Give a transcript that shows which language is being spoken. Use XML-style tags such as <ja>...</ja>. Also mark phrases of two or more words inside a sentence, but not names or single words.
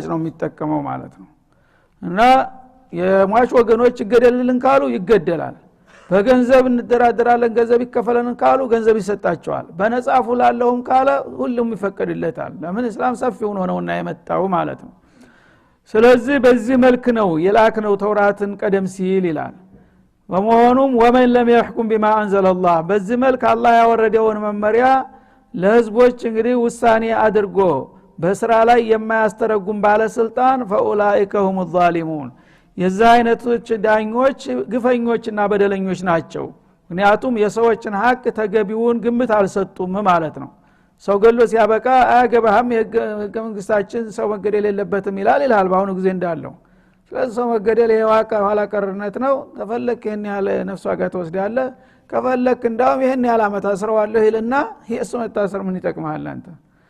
<am>ነው የሚጠቀመው ማለት ነው እና የሟች ወገኖች ይገደልልን ካሉ ይገደላል በገንዘብ እንደራደራለን ገንዘብ ይከፈለን ካሉ ገንዘብ ይሰጣቸዋል በነጻፉ ላለውም ካለ ሁሉም ይፈቀድለታል ለምን እስላም ሰፊው ነውና የመጣው ማለት ነው ስለዚህ በዚህ መልክ ነው የላክነው ተውራትን ቀደም ሲል ይላል በመሆኑም</am> <ar>ومن لم يحكم بما انزل الله</ar> <am>በዚህ መልክ አላህ ያወረደውን መመሪያ ለህዝቦች እንግዲህ ውሳኔ አድርጎ በስራ ላይ የማያስተረጉም ባለስልጣን</am> <ar>فاولئك هم الظالمون</ar> <am>የዛ አይነቶች ዳኞች ግፈኞችና በደለኞች ናቸው ምክንያቱም የሰዎችን ሀቅ ተገቢውን ግምት አልሰጡም ማለት ነው ሰው ገሎ ሲያበቃ አያገባህም የህገ መንግስታችን ሰው መገደል የለበትም ይላል ባሁኑ ጊዜ እንዳለው ስለዚህ ሰው መገደል የዋቃ ኋላ ቀርነት ነው ተፈለክ ይሄን ያለ ነፍስ ዋጋ ተወስዳለህ ከፈለክ እንዳውም ይሄን ያለ አመት አስረዋለሁ ይልና የሱ መታሰር ምን ይጠቅማል አንተ</am>